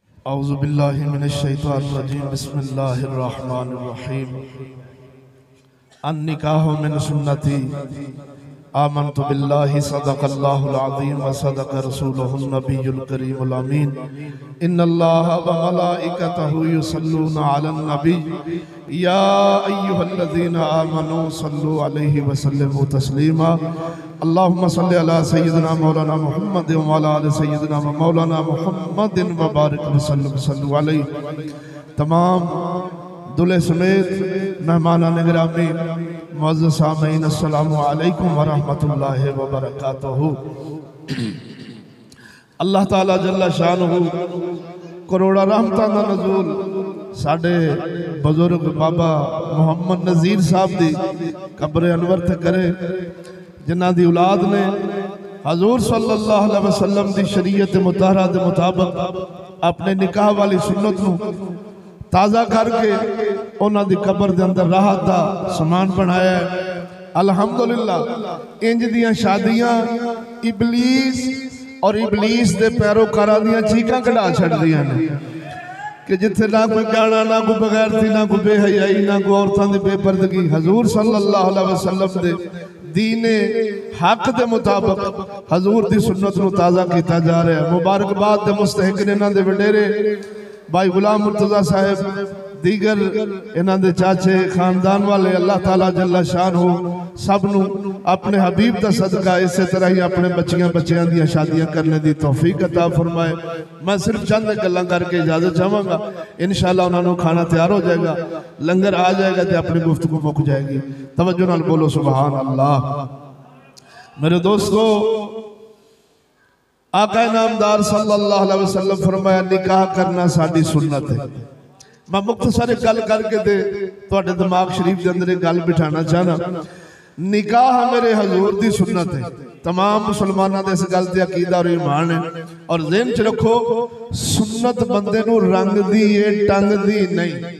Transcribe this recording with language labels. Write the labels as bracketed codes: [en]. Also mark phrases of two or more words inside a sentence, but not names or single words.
[ar] أعوذ بالله من الشيطان الرجيم بسم الله الرحمن الرحيم النكاح من سنتي آمنت بالله صدق الله العظيم و صدق رسوله النبي الكريم الأمين إن الله و ملائكته يصلون على النبي يا أيها الذين آمنوا صلوا عليه و سلموا تسليما اللهم صل على سيدنا مولانا محمد و على آل سيدنا مولانا محمد و بارك و صلوا عليه. [ur] تمام دولہے سمیت مہمانانِ گرامی معزز سامعین [ar] السلام عليكم و رحمة الله و بركاته. الله تعالى جل شأنه [pa] ਕਰੋੜਾਂ ਰਹਿਮਤਾਂ ਦਾ ਨਜ਼ੂਲ ਸਾਡੇ ਬਜ਼ੁਰਗ ਬਾਬਾ ਮੁਹੰਮਦ ਨਜ਼ੀਰ ਸਾਹਬ ਦੀ ਕਬਰ ਅਨਵਰ ਤੇ ਕਰੇ, ਜਿਨ੍ਹਾਂ ਦੀ ਔਲਾਦ ਨੇ ਹਜ਼ੂਰ [ar] صلى الله عليه وسلم [pa] ਦੀ ਸ਼ਰੀਅਤ ਮੁਤਹੱਰਾ ਦੇ ਮੁਤਾਬਿਕ ਅਪਣੇ ਨਿਕਾਹ ਵਾਲੀ ਸੁੰਨਤ ਨੂੰ ਤਾਜ਼ਾ ਕਰਕੇ ਉਨ੍ਹਾਂ ਦੀ ਕਬਰ ਦੇ ਅੰਦਰ ਰਾਹਤ ਦਾ ਸਾਮਾਨ ਬਣਾਇਆ ਹੈ। ਅਲਹਮਦੁਲਿੱਲਾਹ ਇੰਜ ਦੀਆਂ ਸ਼ਾਦੀਆਂ ਇਬਲੀਸ ਔਰ ਇਬਲੀਸ ਦੇ ਪੈਰੋਕਾਰਾਂ ਦੀਆਂ ਚੀਕਾਂ ਕਢਾ ਛੱਡਦੀਆਂ ਨੇ ਕਿ ਜਿੱਥੇ ਨਾ ਕੋਈ ਗਾਣਾ, ਨਾ ਕੋਈ ਬੇਗ਼ੈਰਤੀ, ਨਾ ਕੋਈ ਬੇਹਯਾਈ, ਨਾ ਕੋਈ ਔਰਤਾਂ ਦੀ ਬੇਪਰਦਗੀ। ਹਜ਼ੂਰ [ar] صلى الله عليه وسلم [pa] ਦੇ ਦੀਨੇ ਹੱਕ ਦੇ ਮੁਤਾਬਿਕ ਹਜ਼ੂਰ ਦੀ ਸੁੰਨਤ ਨੂੰ ਤਾਜ਼ਾ ਕੀਤਾ ਜਾ ਰਿਹਾ ਹੈ। ਮੁਬਾਰਕਬਾਦ ਦੇ ਮੁਸਤਹਿਕ ਨੇ ਇਨ੍ਹਾਂ ਦੇ ਵਡੇਰੇ ਭਾਈ ਗ਼ੁਲਾਮ ਮੁਰਤਜ਼ਾ ਸਾਹਬ, ਦੀਗਰ ਇਨ੍ਹਾਂ ਦੇ ਚਾਚੇ ਖ਼ਾਨਦਾਨ ਵਾਲੇ, [ar] الله تعالى جل شأنه [pa] ਸਬ ਨੂੰ ਅਪਣੇ ਹਬੀਬ ਦਾ ਸਦਕਾ ਇਸੇ ਤਰ੍ਹਾਂ ਹੀ ਅਪਣੇ ਬੱਚੀਆਂ ਦੀ ਸ਼ਾਦੀਆਂ ਕਰਨੇ ਦੀ ਤੌਫ਼ੀਕ ਅਤਾ ਫ਼ਰਮਾਏ। ਮੈਂ ਸਿਰਫ਼ ਚੰਦ ਗੱਲਾਂ ਕਰਕੇ ਇਜਾਜ਼ਤ ਚਾਹਾਂਗਾ, ਇੰਸ਼ਾਅੱਲਾਹ ਉਨ੍ਹਾਂ ਨੂੰ ਖਾਣਾ ਤਿਆਰ ਹੋ ਜਾਏਗਾ, ਲੰਗਰ ਆ ਜਾਏਗਾ ਤੇ ਅਪਣੀ ਗੁਫ਼ਤਗੂ ਮੁੱਕ ਜਾਏਗੀ। ਤਵੱਜੋ ਨਾਲ ਬੋਲੋ [ar] سبحان الله. [pa] ਮੇਰੇ ਦੋਸਤੋਂ, ਆਕਾ ਨਾਮਦਾਰ [ar] صلى الله عليه وسلم [pa] ਫ਼ਰਮਾਇਆ ਨਿਕਾਹ ਕਰਨਾ ਸਾਡੀ ਸੁੰਨਤ ਹੈ। ਮੈਂ ਮੁਖ਼ਤਸਰ ਗੱਲ ਕਰਕੇ ਦੇ ਤੁਹਾਡੇ ਦਿਮਾਗ਼ ਸ਼ਰੀਫ਼ ਕੇ ਅੰਦਰ ਗੱਲ ਬਿਠਾਣਾ ਚਾਹਨਾ। ਨਿਕਾਹ ਮੇਰੇ ਹਜ਼ੂਰ ਦੀ ਸੁੰਨਤ ਹੈ। ਤਮਾਮ ਮੁਸਲਮਾਨੋਂ ਕੇ ਇਸ ਗੱਲ ਤੇ ਅਕੀਦਾ ਔਰ ਈਮਾਨ ਹੈ। ਔਰ ਜ਼ਹਨ ਚ ਰੱਖੋ, ਸੁੰਨਤ ਬੰਦੇ ਨੂੰ ਰੰਗ ਦੀ ਹੈ, ਟੰਗ ਦੀ ਨਹੀਂ।